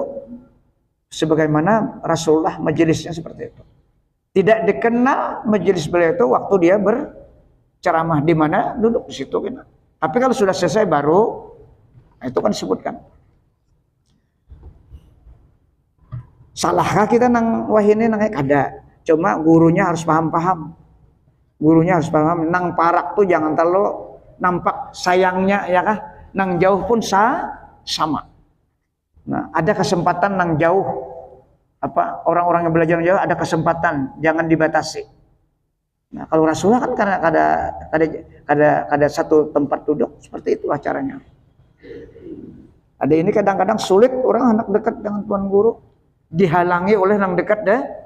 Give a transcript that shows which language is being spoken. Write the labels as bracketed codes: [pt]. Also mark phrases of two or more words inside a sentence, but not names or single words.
[id] Sebagaimana Rasulullah majelisnya seperti itu. Tidak dikenal majelis beliau itu waktu dia berceramah di mana duduk di situ gitu. Tapi kalau sudah selesai baru itu kan disebutkan. [bjn] Salahkah kita nang wahini nang kada? [id] Cuma gurunya harus paham. Gurunya harus paham. [bjn] Nang parak tuh jangan terlalu nampak sayangnya ya kah? [id] Nang jauh pun sama. Nah, ada kesempatan nang jauh apa orang-orang yang belajar jauh ada kesempatan, jangan dibatasi. Nah, kalau Rasulullah kan karena ada satu tempat duduk, seperti itulah caranya. Ada ini kadang-kadang sulit orang anak dekat dengan tuan guru, dihalangi oleh yang dekat ya.